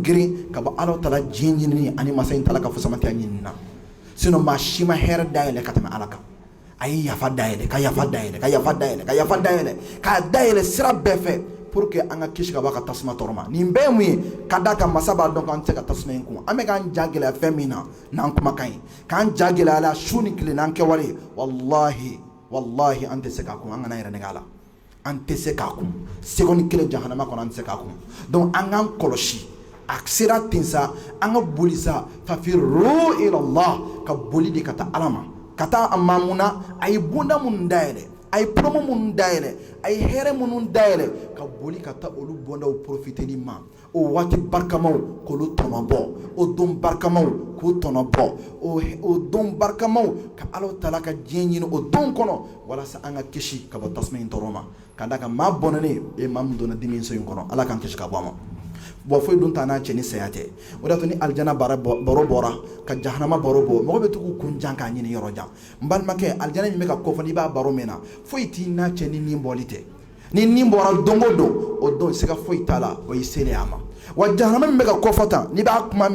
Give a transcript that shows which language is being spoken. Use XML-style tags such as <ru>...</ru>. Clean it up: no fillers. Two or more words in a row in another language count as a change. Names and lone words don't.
<bm>girin ka bɔ ala taala diɲɛ ɲinini ani masa in taala ka fusamatiya ɲinini na sinon maa si ma hɛrɛ dayɛlɛ ka tɛmɛ ala kan a ye yafa dayɛlɛ ka yafa dayɛlɛ ka yafa dayɛlɛ ka yafa dayɛlɛ k'a dayɛlɛ sira bɛɛ fɛ</bm> <fr>pour que</fr> <bm>an ka kisi ka bɔ a ka tasuma tɔɔrɔ ma nin bɛɛ ye mun ye ka d'a kan masa b'a dɔn k'an tɛ se ka tasuma in kun an bɛ k'an ja gɛlɛya fɛn min na n'an kumakan ye k'an ja gɛlɛya la su ni tile n'an kɛwale wallahi an tɛ se k'a kun an kana yɛrɛ nɛgɛ a la an tɛ se k'a kun seconde kelen jahanama kɔnɔ an tɛ se k'a kun donc an k'an kɔlɔsi a sera ten sa an ka boli sa</bm> <ar>ففروا إلى الله</ar> <bm>ka boli de ka taa ala ma ka taa a mamuna a ye bonda minnu dayɛlɛ a ye promo minnu dayɛlɛ a ye hɛrɛ minnu dayɛlɛ ka boli ka taa olu bondaw profiteli ma o waati barikamaw k'olu tɔnɔbɔ o don barikamaw k'o tɔnɔbɔ o don barikamaw ka ala taala ka diɲɛ ɲini o don kɔnɔ walasa an ka kisi ka bɔ tasuma in tɔɔrɔ ma ka d'a kan maa bɔnɛnen e maa min donna dimi so in kɔnɔ ala k'an kisi ka bɔ a ma bon foyi dun t'a n'a cɛ ni saya tɛ o de y'a to ni alijana baro bɔra ka jahanama baro bɔ mɔgɔ bɛ to k'u kun jan k'a ɲini yɔrɔ jan n balimakɛ alijana min bɛ ka kɔfɔ n'i b'a baro mɛn na foyi t'i n'a cɛ ni nin bɔli tɛ ni nin bɔra don o don o don siga foyi t'a la o y'i selen a ma wa jahanama min bɛ ka kɔfɔ tan n'i b'a kuma</bm>